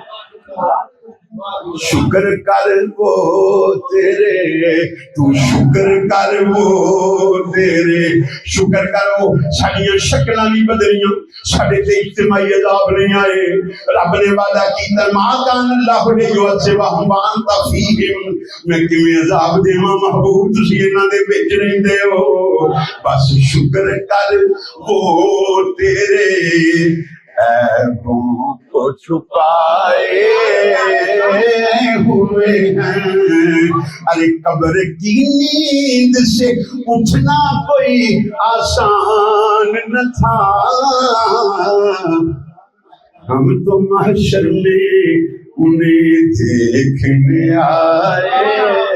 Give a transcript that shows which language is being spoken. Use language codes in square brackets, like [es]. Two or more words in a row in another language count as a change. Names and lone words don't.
[pa] شکر کر وہ تیرے، تو شکر کر وہ تیرے. شکر کرو ساڑیاں شکلاں نہیں بدلیاں، ساڑے تے اجتماعی عذاب نہیں آئے. رب نے وعدہ کیتا [ar] ما کان اللہ لیعذبہم وانت فیہم، [pa] میں کیویں عذاب دیواں محبوب تسی انہاں دے وچ رہندے ہو. [ur] بس شکر کر وہ تیرے عیبوں کو چھپائے ہوئے ہیں. ارے قبر کی نیند سے اٹھنا کوئی آسان نہ تھا، ہم تو محشر میں انہیں دیکھنے آئے.